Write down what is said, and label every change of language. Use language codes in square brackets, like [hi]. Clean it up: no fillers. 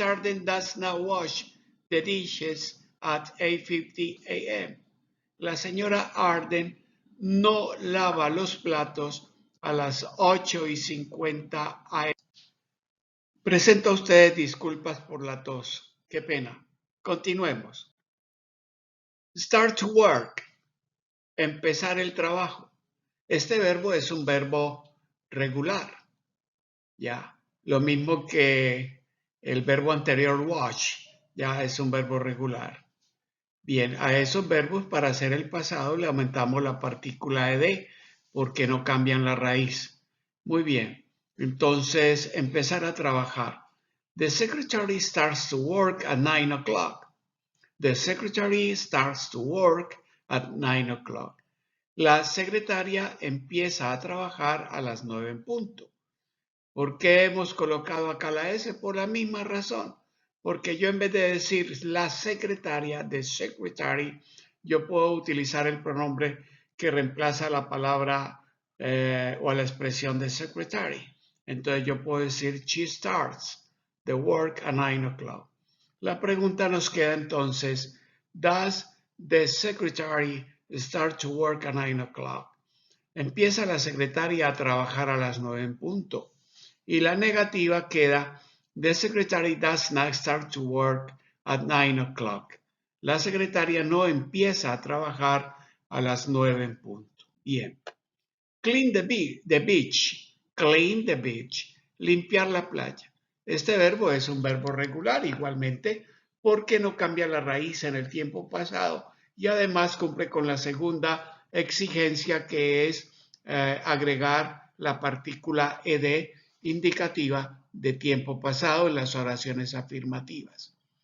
[en] Arden does not wash the dishes at 8:50 a.m. [es] La señora Arden no lava los platos a las 8:50 a.m. Presento a ustedes disculpas por la tos. Qué pena. Continuemos. [en] Start to work. [es] Empezar el trabajo. Este verbo es un verbo regular. Ya. Lo mismo que el verbo anterior wash. Ya es un verbo regular. Bien, a esos verbos para hacer el pasado le aumentamos la partícula ed porque no cambian la raíz. Muy bien. Entonces, empezar a trabajar. [en] The secretary starts to work at 9 o'clock. The secretary starts to work at 9 o'clock. [es] La secretaria empieza a trabajar a las 9 en punto. ¿Por qué hemos colocado acá la S? Por la misma razón. Porque yo en vez de decir la secretaria, [en] the secretary, [es] yo puedo utilizar el pronombre que reemplaza la palabra o la expresión de secretary. Entonces yo puedo decir [en] she starts the work at 9 o'clock. [es] La pregunta nos queda entonces, [en] does the secretary start to work at 9 o'clock? [es] Empieza la secretaria a trabajar a las 9 en punto. Y la negativa queda, [en] the secretary does not start to work at 9 o'clock. [es] La secretaria no empieza a trabajar a las 9 en punto. Bien. [en] Clean the beach. Clean the beach. [es] Limpiar la playa. Este verbo es un verbo regular igualmente porque no cambia la raíz en el tiempo pasado y además cumple con la segunda exigencia que es agregar la partícula ed indicativa de tiempo pasado en las oraciones afirmativas.